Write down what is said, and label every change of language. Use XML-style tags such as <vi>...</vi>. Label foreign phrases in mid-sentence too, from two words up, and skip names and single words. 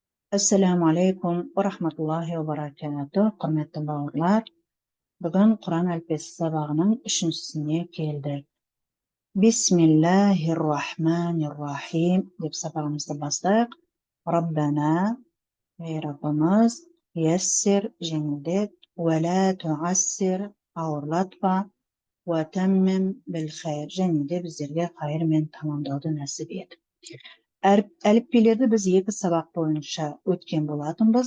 <ar>السلام عليكم ورحمة الله وبركاته.</ar> <kk>Құрметті бауырлар, бүгін Құран әліппесі сабағының 3-сіне келдік.</kk> <ar>بسم الله الرحمن الرحيم</ar> <kk>деп сабағымызды бастайық. Раббана, ей Раббымыз, яссир, жеңілдет,</kk> <ar>ولا تعسر,</ar> <kk>ауырлатпа,</kk> <ar>وتمم بالخير,</ar> <kk>және де біздерге хайыр мен тамамдауды нәсіп ет. Әліппелерді біз 2 сабақ бойынша өткен болатынбыз.</kk>